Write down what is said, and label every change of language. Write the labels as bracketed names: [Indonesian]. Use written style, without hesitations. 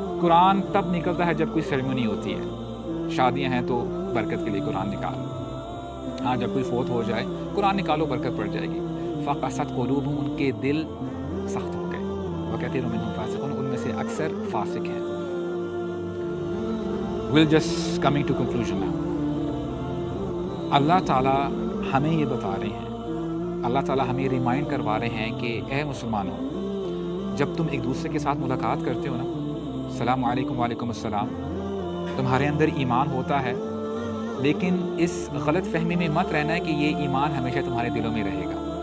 [Urdu] قرآن تب نکلتا ہے جب کوئی سیریمنی ہوتی ہے. شادیاں ہیں تو برکت کے لیے قرآن نکالو. ہاں جب کوئی فوت ہو جائے قرآن نکالو، برکت پڑ جائے گی. [Arabic] فقست قلوبہم، [Urdu] ان کے دل سخت ہو گئے. [Arabic] وکثیر منہم فاسقون، [Urdu] ان میں سے اکثر فاسق ہیں. [English] We'll just coming to conclusion now. [Urdu] اللہ تعالیٰ ہمیں یہ بتا رہے ہیں، اللہ تعالیٰ ہمیں ریمائنڈ کروا رہے ہیں کہ اے مسلمانوں، جب تم ایک دوسرے کے ساتھ ملاقات کرتے ہو نا، السلام علیکم وعلیکم السلام، تمہارے اندر ایمان ہوتا ہے، لیکن اس غلط فہمی میں مت رہنا ہے کہ یہ ایمان ہمیشہ تمہارے دلوں میں رہے گا.